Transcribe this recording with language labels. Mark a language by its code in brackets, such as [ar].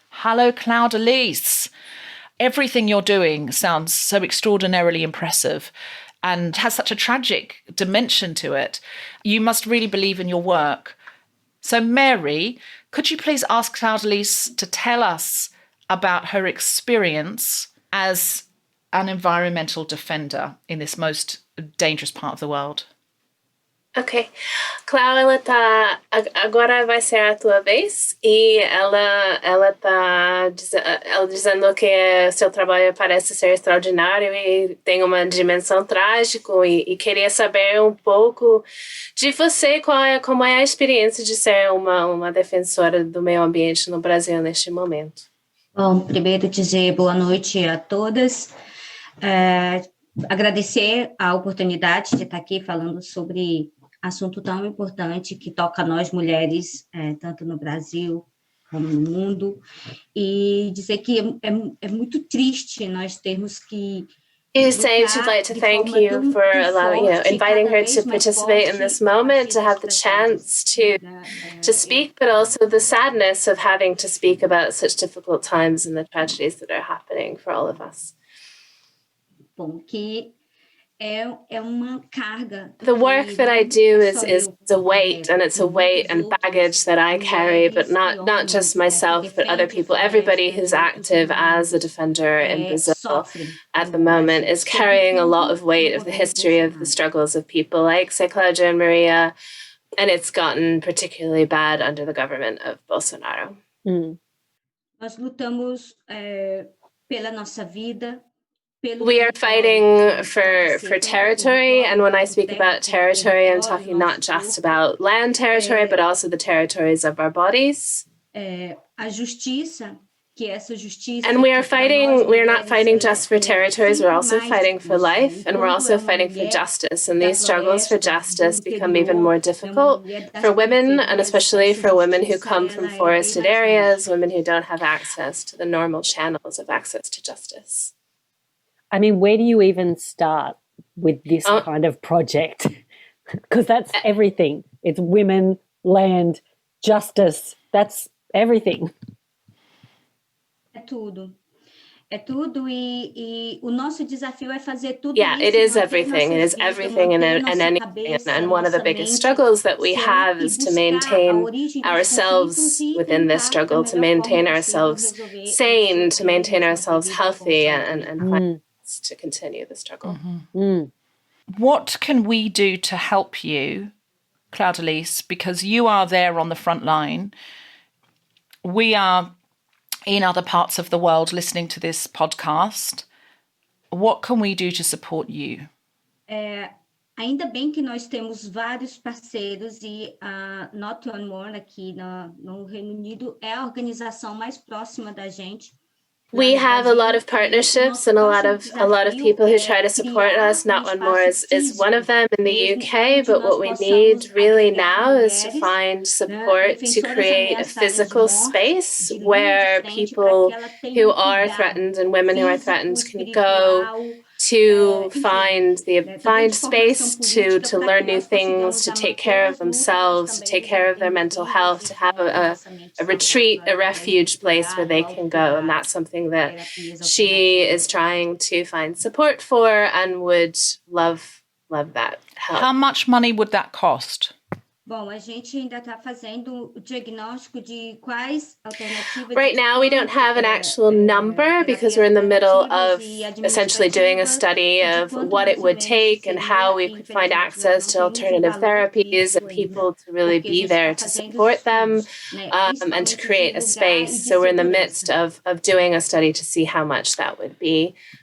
[en] Hello, Claudelise. Everything you're doing sounds so extraordinarily impressive and has such a tragic dimension to it. You must really believe in your work. So, Mary, could you please ask Claudelise to tell us about her experience as an environmental defender in this most dangerous part of the world? Ok. [pt] Clau, agora vai ser a tua vez e ela tá dizendo que seu trabalho parece ser extraordinário e tem uma dimensão trágica e queria saber um pouco de você, como é a experiência de ser uma defensora do meio ambiente no Brasil neste momento. Bom, primeiro dizer boa noite a todas, agradecer a oportunidade de estar aqui falando sobre assunto tão importante que toca a nós mulheres, tanto no Brasil como no mundo, e dizer que é muito triste nós termos que [en] She's saying she'd like to thank you for inviting her to participate in this moment, to have the chance to speak, but also the sadness of having to speak about such difficult times and the tragedies that are happening for all of us. [pt] Bom, que é uma carga. [en] The work that I do is a weight, and it's a weight and baggage that I carry, but not just myself, but other people. Everybody who's active as a defender in Brazil at the moment is carrying a lot of weight of the history of the struggles of people like Zé Claudio and Maria, and it's gotten particularly bad under the government of Bolsonaro. [pt] Nós lutamos pela nossa vida. [en] We are fighting for territory, and when I speak about territory, I'm talking not just about land territory, but also the territories of our bodies. [pt] A justiça, que essa justiça. [en] And we're not fighting just for territories, we're also fighting for life, and we're also fighting for justice. And these struggles for justice become even more difficult for women, and especially for women who come from forested areas, women who don't have access to the normal channels of access to justice. I mean, where do you even start with this kind of project? Because that's everything. It's women, land, justice. That's everything. [pt] É tudo. É tudo e o nosso desafio é fazer tudo. [en] Yeah, it is everything. It is everything and anything. And one of the biggest struggles that we have is to maintain ourselves within this struggle, to maintain ourselves sane, to maintain ourselves healthy, and find to continue the struggle. What can we do to help you, Claudelise? Because you are there on the front line. We are in other parts of the world listening to this podcast. What can we do to support you? [pt] Ainda bem que nós temos vários parceiros e a Not1More aqui no Reino Unido é a organização mais próxima da gente. [en] We have a lot of partnerships and a lot of people who try to support us. Not1More is one of them in the UK, but what we need really now is to find support to create a physical space where people who are threatened and women who are threatened can go to find space to learn new things, to take care of themselves, to take care of their mental health, to have a retreat, a refuge place where they can go. And that's something that she is trying to find support for and would love that help. How much money would that cost? [pt] Bom, a gente ainda está fazendo o diagnóstico de quais alternativas. [en] Right now, we don't have an actual number because we're in the middle of essentially doing a study of what it would take and how we could find access to alternative therapies and people to really be there to support them and to create a space. So we're in the midst of doing a study to see how much that would be.